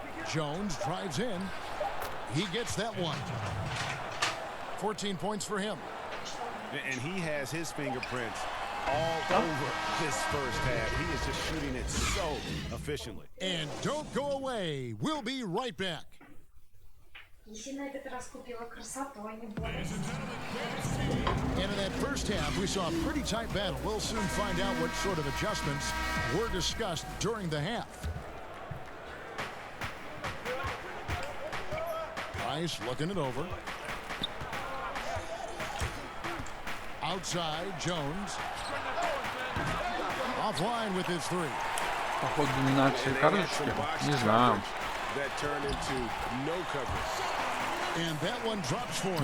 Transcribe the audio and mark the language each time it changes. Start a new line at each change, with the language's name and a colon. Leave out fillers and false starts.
English: Jones drives in. He gets that one. 14 points for him. And he has his fingerprints all over this first half. He is just shooting it so efficiently. And don't go away. We'll be right back.
Russian: И на этот раз купила красоту, а не более.
English: And in that first half, we saw a pretty tight battle. We'll soon find out what sort of adjustments were discussed during the half. Price looking it over. Outside, Jones. Offline with his three.
Russian: Походу доминация карточки. Не знаю.
English: That turned into no coverage. And that one drops for him.